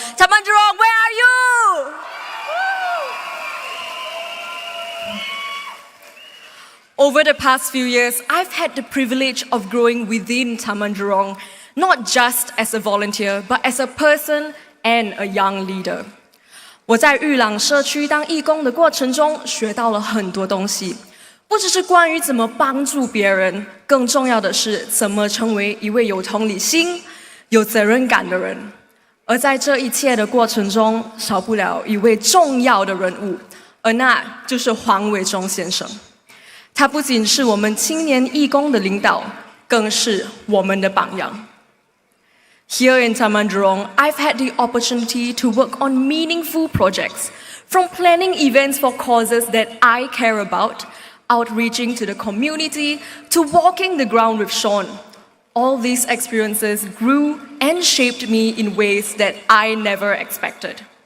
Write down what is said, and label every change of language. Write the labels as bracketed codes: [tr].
[en] Taman Jurong, where are you? Over the past few years, I've had the privilege of growing within Taman Jurong, not just as a volunteer, but as a person and a young leader. [zh] 我在裕廊社区当义工的过程中，学到了很多东西。不只是关于怎么帮助别人，更重要的是怎么成为一位有同理心、有责任感的人。而在这一切的过程中，少不了一位重要的人物，而那就是黄伟忠先生。他不仅是我们青年义工的领导，更是我们的榜样。 [en] Here in Taman Jurong, I've had the opportunity to work on meaningful projects, from planning events for causes that I care about, outreaching to the community, to walking the ground with Sean. All these experiences grew and shaped me in ways that I never expected.